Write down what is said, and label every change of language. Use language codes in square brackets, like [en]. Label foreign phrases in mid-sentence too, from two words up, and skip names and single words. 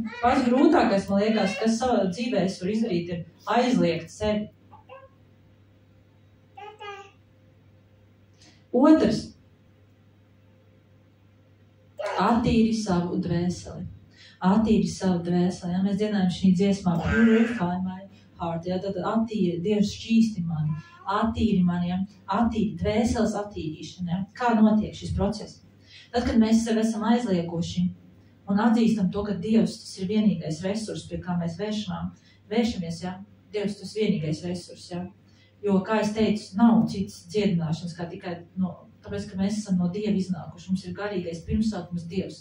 [lv] Pats grūtākais, man liekas, kas savā dzīvē es varu izdarīt, ir aizliegt sevi. Otrs. Attīri savu dvēseli. Attīri savu dvēseli. Ja? Mēs dziedājam šī dziesmā [en] Purify my heart. [lv] Ja? Tad attīri, Dievs šķīsti mani. Attīri mani. Ja? Attīri, dvēseles attīrīšana. Ja? Kā notiek šis process? Tad, kad mēs sev esam aizlieguši un atzīstam to, ka Dievs tas ir vienīgais resurs, pie kā mēs vēršamies, ja? Dievs tas vienīgais resurs, ja? Jo, kā es teicu, nav cits dziedināšanas, kā tikai tāpēc, ka mēs esam no Dieva iznākuši, mums ir garīgais pirmsākums Dievs.